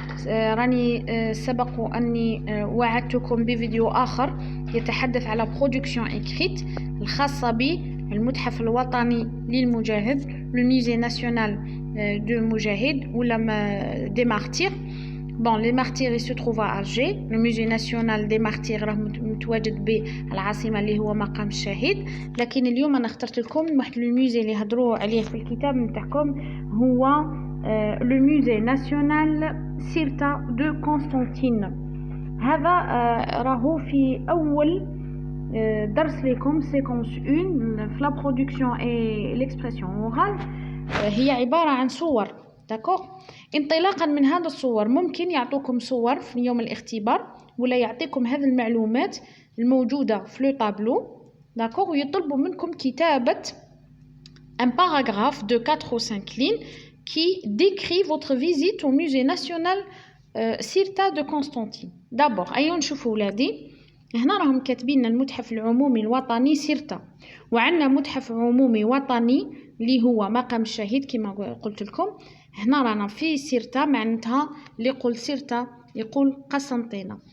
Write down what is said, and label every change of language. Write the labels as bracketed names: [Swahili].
[Arabic] راني سبق أني وعدتكم بفيديو آخر يتحدث على برودكسيون إكريت الخاصة بالمتحف الوطني للمجاهد الميزي ناسيونال دو مجاهد ولا دي مارتير. [French] Bon, les martyrs, ils se trouvent à Alger. [Arabic] Le musée national des martyrs راه متواجد بالعاصمة اللي هو مقام الشهيد. لكن اليوم أنا اخترت لكم واحد الميزي اللي هضروا عليه في الكتاب نتاعكم هو le musée national سيرتا دو قسطنطين. هذا راهو في أول درس لكم séquence 1 في [French] la production et l'expression orale. [Arabic] هي عبارة عن صور. داكوغ. انطلاقا من هذا الصور ممكن يعطوكم صور في يوم الاختبار ولا يعطيكم هذه المعلومات الموجودة في لو طابلو. داكوغ. ويطلبوا منكم كتابة [French] un paragraphe de 4 ou 5 lignes qui décrit votre visite au musée national سيرتا de Constantine. [Arabic] d'abord أيون نشوفوا ولادي هنا راهم كاتبين المتحف العمومي الوطني سيرتا وعندنا متحف عمومي وطني اللي هو مقام الشهيد كما قلت لكم. هنا رانا في سيرتا معناتها اللي يقول سيرتا يقول قسنطينة.